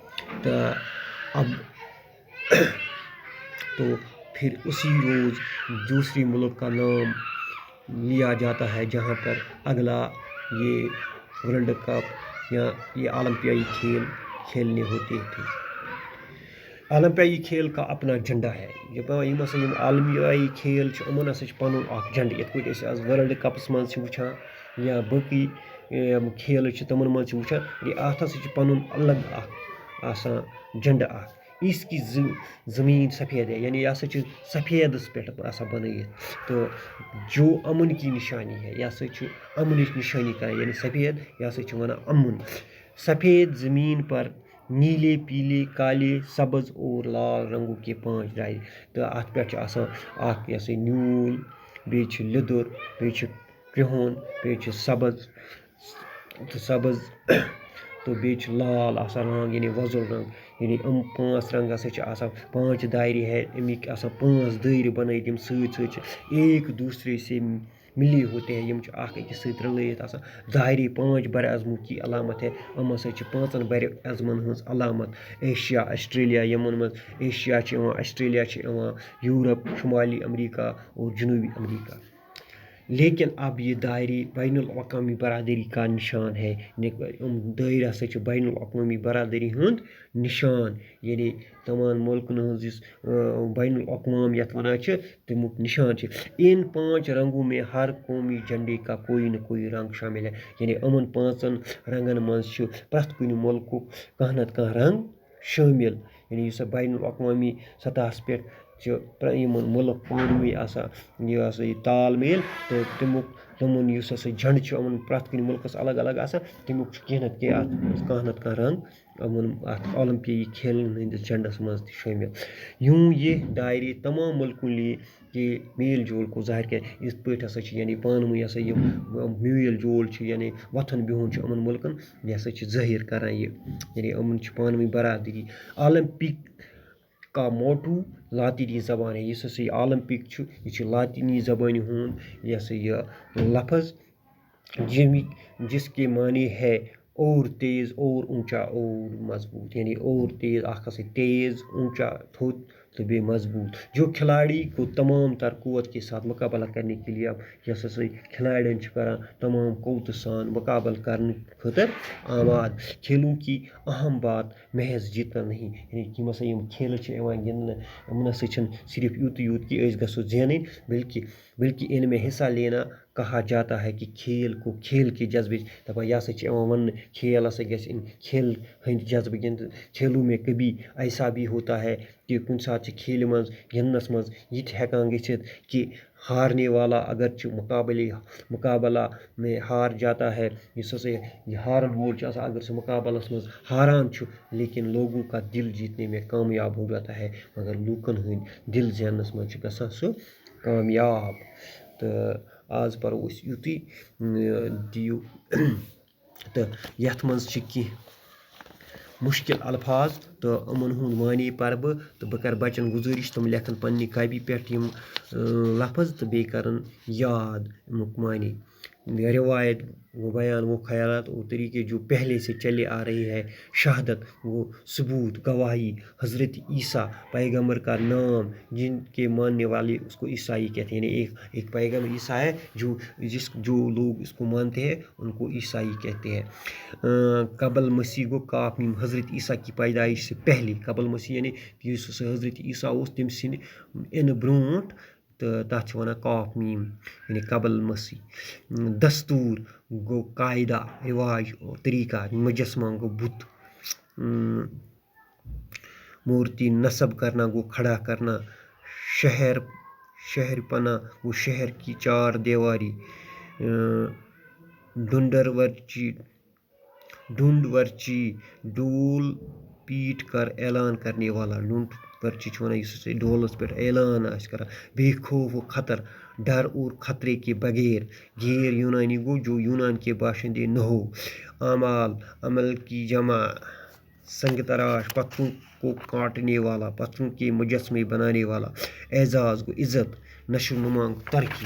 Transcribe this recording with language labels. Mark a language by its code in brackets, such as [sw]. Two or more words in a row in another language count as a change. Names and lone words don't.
[ur] تو پھر اسی روز دوسری ملک کا نام لیا جاتا ہے جہاں پر اگلا یہ ورلڈ کپ یا یہ اولمپیائی کھیل کھیلنے ہوتے تھے. اولمپیائی کھیل کا اپنا جھنڈا ہے. [ks] یم ہسا یم عالمی کھیل چھِ یِمن ہسا چھِ پنُن اکھ جھنڈٕ. یِتھ پٲٹھۍ أسۍ آز ورلڈ کپس منٛز چھِ وٕچھان یا باقٕے کھیل چھِ تِمن منٛز چھِ وٕچھان اتھ ہسا چھُ پنُن الگ اکھ آسان جھنڈٕ اکھ. [ur] اس کی زمین سفید ہے [ks] یعنی یہ ہسا چھُ سفیدس پٮ۪ٹھ آسان بنٲیِتھ تہٕ [ur] جو امن کی نشانی ہے. [ks] یہ ہسا چھُ امنٕچ نشٲنی کران یعنی سفید یہ ہسا چھُ ونان امن. [ur] سفید زمین پر نیلے پیلے کالے سبز اور لال رنگوں کے 5 دائرے. [ks] تہٕ اتھ پٮ۪ٹھ چھُ آسان اکھ یہ ہسا نیوٗل، بیٚیہِ چھُ لیٚدُر، بیٚیہِ چھُ کرٛہُن، بیٚیہِ چھُ سبز تہٕ بیٚیہِ چھُ لال آسان رنٛگ یعنی وۄزُل رنٛگ. یعنی 5 رنٛگ ہسا چھِ آسان. 5 [ur] دائرے ہے [ks] امیِکۍ آسان 5 دٲیرٕ بنٲیِتھ یِم سۭتۍ سۭتۍ چھِ [ur] ایک دوسرے سے ملے ہوتے ہیں. [ks] یِم چھِ اکھ أکِس سۭتۍ رلٲیِتھ آسان. [ur] دائرے 5 براعظموں کی علامت ہے. [ks] یِم ہسا چھِ 5 براعظمن ہٕنٛز علامت. ایشیا، آسٹریلیا یِمن منٛز ایشیا چھِ یِوان، آسٹریلیا چھِ یِوان، [ur] یورپ، شمالی امریکہ اور جنوبی امریکہ. لیکن اب یہ دائرے بین الاقوامی برادری کا نشان ہے. [ks] دٲیرٕ ہسا چھِ بین الاقوامی برادری ہُنٛد نشان یعنی تمام ملکن ہٕنٛز یُس بین الاقوام یتھ ونان چھِ تمیُک نشان چھِ. [ur] ان 5 رنگوں میں ہر قومی جھنڈے کا کوئی نہ کوئی رنگ شامل ہے. [ks] یعنی یِمن 5 رنگن منٛز چھُ پرٛٮ۪تھ کُنہِ ملکُک کانٛہہ نتہٕ کانٛہہ رنگ شٲمِل. یعنی یُس بین الاقوامی سطحس پٮ۪ٹھ چھِ یِمن ملک پانہٕ ؤنۍ آسان یہ ہسا یہِ تال میل تہٕ تِمن یُس ہسا جھنڈٕ چھُ یِمن پرٛٮ۪تھ کُنہِ ملکس الگ الگ آسان تمیُک چھُ کینٛہہ نتہٕ کانٛہہ رنگ یِمن اتھ اولمپیائی کھیلن ہٕنٛدِس جھنڈس منٛز تہِ شٲمِل. [ur] یوں یہ دائرے تمام ملکوں کے میل جول کو ظاہر کیا. [ks] یِتھ پٲٹھۍ ہسا چھِ یعنی پانہٕ ؤنۍ ہسا یِم میل جول چھُ یعنی وۄتھُن بِہُن چھُ یِمن ملکن یہِ ہسا چھِ ظٲہر کران. یہِ یعنی یِمن چھِ پانہٕ ؤنۍ برادری. [ur] اولمپک کا موٹو لاطینی زبان ہے. [ks] یُس ہسا یہِ اولمپک چھُ یہِ چھُ لاطینی زبانہِ ہُنٛد یہِ ہسا یہِ لفظ [ur] جس کے معنی ہے اور تیز اور اونچا اور مضبوط. [ks] یعنی [ur] اور تیز [ks] اکھ ہسا تیز اونچا تھوٚد تہٕ بیٚیہِ مضبوط. [ur] جو کھلاڑی کو تمام تر قوت کے ساتھ مقابلہ کرنے کے لیے [ks] یۄس ہسا کھلاڑین چھِ کران تمام قوتہٕ سان مقابلہ کرنہٕ خٲطرٕ آماد. [ur] کھیلوں کی اہم بات محض جیتنا نہیں. [ks] یعنی یِم ہسا یِم کھیلہٕ چھِ یِوان گِنٛدنہٕ یِمن ہسا چھِنہٕ صرف یوٗت کہِ أسۍ گژھو زینٕنۍ بلکہ [ur] ان میں حصہ لینا کہا جاتا ہے کہ کھیل کو کھیل کے جذبے [ks] دپان یہ ہسا چھِ یِوان وننہٕ کھیل ہسا گژھِ کھیل ہٕنٛدۍ جذبہٕ گِنٛدٕ. [ur] کھیلوں میں کبھی ایسا بھی ہوتا ہے کہ [ks] کُنہِ ساتہٕ چھِ کھیلہِ منٛز گِنٛدنس منٛز یہِ تہِ ہٮ۪کان گٔژھِتھ کہ [ur] ہارنے والا اگرچہ مقابلہ میں ہار جاتا ہے. [ks] یُس ہسا یہِ ہارن وول چھُ آسان اگر سُہ مقابلس منٛز ہاران چھُ [ur] لیکن لوگوں کا دل جیتنے میں کامیاب ہو جاتا ہے. [ks] مگر لوٗکن ہٕنٛدۍ دل زیننس منٛز چھُ گژھان سُہ کامیاب. تہٕ آز پرو أسۍ یُتُے دِیِو تہٕ یتھ منٛز چھِ کینٛہہ مُشکل الفاظ تہٕ یِمن ہُنٛد معنے پرٕ بہٕ تہٕ بہٕ کرٕ بچن گُزٲرِش تِم لیکھن پننہِ کاپی پٮ۪ٹھ یِم لفظ تہٕ بیٚیہِ کرن یاد امیُک معنے. [ur] روایت وہ بیان وہ خیالات اور طریقے جو پہلے سے چلے آ رہے ہیں. شہادت وہ ثبوت گواہی. حضرت عیسیٰ پیغمبر کا نام جن کے ماننے والے اس کو عیسائی کہتے ہیں. یعنی ایک پیغمبر عیسیٰ ہے جو لوگ اس کو مانتے ہیں ان کو عیسائی کہتے ہیں. قبل مسیح [ks] گو کاف میم. [ur] حضرت عیسیٰ کی پیدائش سے پہلے قبل مسیح [ks] یعنی یُس ہسا حضرت عیسیٰ اوس تٔمۍ سٕنٛدِ اِنہٕ برونٛٹھ تہٕ تَتھ چھِ وَنان کاف میم یعنی قبل مسیح. [ur] دستور گو قاعدہ رواج اور طریقہ. مجسمہ گو بت. مورتی نصب کرنا گو کھڑا کرنا. شہر پنا وہ شہر کی چار دیواری. ڈھونڈ ورچی ڈول پیٹ کر اعلان کرنے والا. [ks] ڈھونڈ ورچی چھُ وَنان یُس ہسا ڈولس پٮ۪ٹھ اعلان آسہِ کران. [ur] بے خوف و خطر ڈر اور خطرے کے بغیر. غیر یونانی گو جو یونان کے باشندے نہ ہو. اعمال عمل کی جمع. سنگ تراش پتھروں کو کاٹنے والا پتھروں کے مجسمے بنانے والا. اعزاز گو عزت. نشو نما گو ترقی.